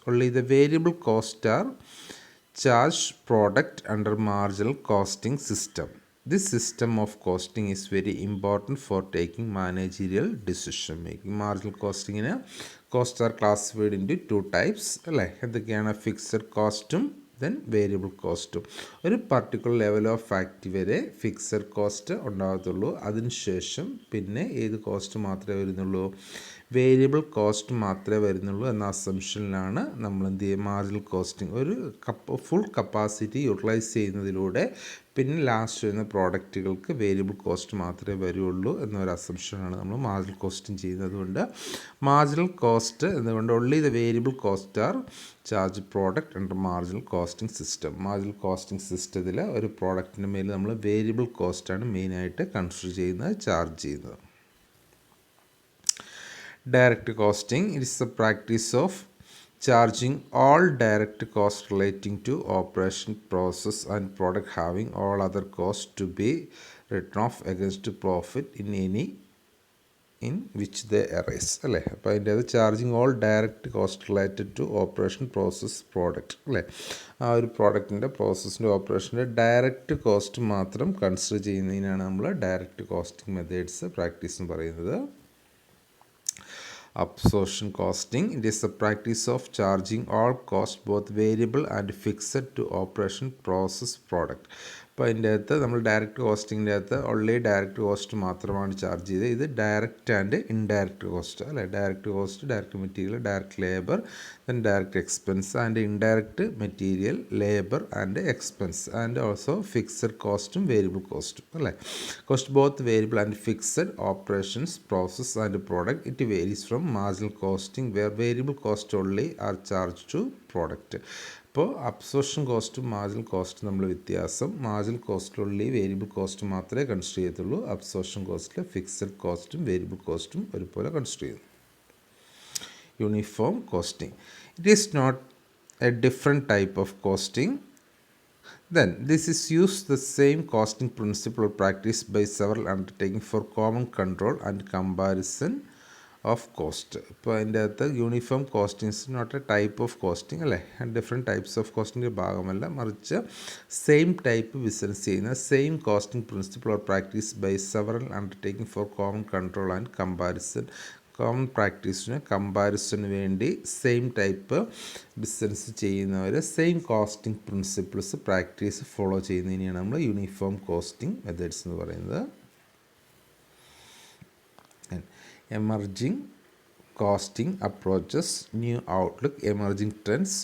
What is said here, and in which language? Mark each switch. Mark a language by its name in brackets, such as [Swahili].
[English] Only the variable costs are charged product under marginal costing system. This system of costing is very important for taking managerial decision making. Marginal costing in costs are classified into two types. [Malayalam] എന്തൊക്കെയാണ്? Fixed കോസ്റ്റും then variable കോസ്റ്റും. ഒരു particular level of ആക്ടി വരെ fixed cost ഉണ്ടാകത്തുള്ളൂ. അതിനുശേഷം പിന്നെ ഏത് cost മാത്രമേ വരുന്നുള്ളൂ? വേരിയബിൾ കോസ്റ്റ് മാത്രമേ വരുന്നുള്ളൂ എന്ന അസംഷനിലാണ് നമ്മൾ എന്ത് ചെയ്യുക, മാർജിനൽ കോസ്റ്റിംഗ് ഒരു ഫുൾ കപ്പാസിറ്റി യൂട്ടിലൈസ് ചെയ്യുന്നതിലൂടെ പിന്നെ ലാസ്റ്റ് വരുന്ന പ്രോഡക്റ്റുകൾക്ക് വേരിയബിൾ കോസ്റ്റ് മാത്രമേ വരുള്ളൂ എന്നൊരു അസംഷനാണ് നമ്മൾ മാർജിനൽ കോസ്റ്റിംഗ് ചെയ്യുന്നത്. അതുകൊണ്ട് മാർജിനൽ കോസ്റ്റ് എന്നുകൊണ്ട് [English] Only the variable cost are charge product under marginal costing system. [Malayalam] Marginal costing സിസ്റ്റത്തിൽ ഒരു പ്രോഡക്റ്റിൻ്റെ മേൽ നമ്മൾ വേരിയബിൾ കോസ്റ്റാണ് മെയിനായിട്ട് കൺസിഡർ ചെയ്യുന്നത്, ചാർജ് ചെയ്യുന്നത്. [English] Direct costing, it is the practice of charging all direct costs relating to operation, process and product, having all other costs to be written off against profit in which they arise. [Malayalam] അല്ലേ? അപ്പോൾ അതിൻ്റെ അത് [English] Charging all direct cost related to operation, process, product. അല്ലേ? [Malayalam] ആ ഒരു പ്രോഡക്റ്റിൻ്റെ പ്രോസസ്സിൻ്റെ ഓപ്പറേഷൻ്റെ direct cost മാത്രം consider ചെയ്യുന്നതിനാണ് നമ്മൾ ഡയറക്റ്റ് കോസ്റ്റിംഗ് മെത്തേഡ്സ് പ്രാക്ടീസ് എന്ന് പറയുന്നത്. [English] Absorption costing, it is the practice of charging all costs, both variable and fixed, to operation, process, product. [Malayalam] അപ്പോൾ അതിൻ്റെ അകത്ത് നമ്മൾ ഡയറക്റ്റ് കോസ്റ്റിങ്ങിൻ്റെ അകത്ത് ഓൺലി ഡയറക്റ്റ് കോസ്റ്റ് മാത്രമാണ് ചാർജ് ചെയ്തത്. [English] ഇത് direct and indirect cost അല്ലേ? Direct cost, direct material, direct labour, then direct expense and indirect material, labour and expense and also fixed കോസ്റ്റും variable കോസ്റ്റും അല്ലേ? Cost both variable and fixed, operations, process and product. It varies from marginal costing where variable cost only are charge to product. [Malayalam] അപ്പോൾ absorption കോസ്റ്റും marginal കോസ്റ്റും നമ്മൾ വ്യത്യാസം. Marginal കോസ്റ്റിലുള്ളിൽ variable cost മാത്രമേ consider ചെയ്യത്തുള്ളൂ. അബ്സോർപ്ഷൻ കോസ്റ്റിൽ ഫിക്സഡ് കോസ്റ്റും വേരിയബിൾ കോസ്റ്റും ഒരുപോലെ കൺസിഡർ ചെയ്യുന്നു. [English] Uniform costing, it is not a different type of costing. Then this is used the same costing principle or practice by several undertaking for common control and comparison of cost. [Malayalam] ഇപ്പോൾ അതിൻ്റെ അകത്ത് [English] Uniform costings not a type of costing അല്ലേ? Different types of costing [Malayalam] ഭാഗമല്ല, മറിച്ച് [English] Same type business ചെയ്യുന്ന same costing principle or practice by several undertaking for common control and comparison. [Malayalam] Common പ്രാക്ടീസിന് കമ്പാരിസന് വേണ്ടി same type business ചെയ്യുന്നവർ same costing principles practice follow ചെയ്യുന്നതിനെയാണ് നമ്മൾ uniform costing methods എന്ന് പറയുന്നത്. [English] Emerging costing approaches, new outlook, emerging trends.